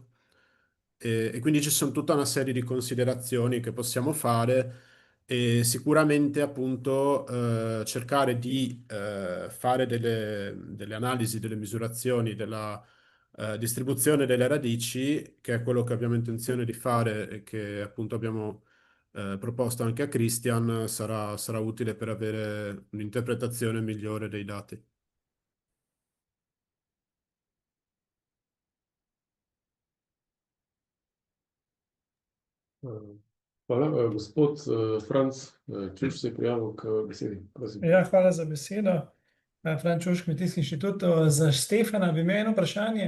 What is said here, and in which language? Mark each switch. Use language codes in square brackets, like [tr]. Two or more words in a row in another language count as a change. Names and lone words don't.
[it] E quindi ci sono tutta una serie di considerazioni che possiamo fare e sicuramente appunto cercare di fare delle analisi, delle misurazioni distribuzione delle radici, che è quello che abbiamo intenzione di fare e che appunto abbiamo proposto anche a Christian, sarà utile per avere un'interpretazione migliore dei dati. [sl] Hvala. Gospod Franc, Čuš se je prijavil k besedi. Prosim. Ja, hvala za besedo. Franc Čuš, Kmetijski inštitut. Za Štefana bi imel eno vprašanje.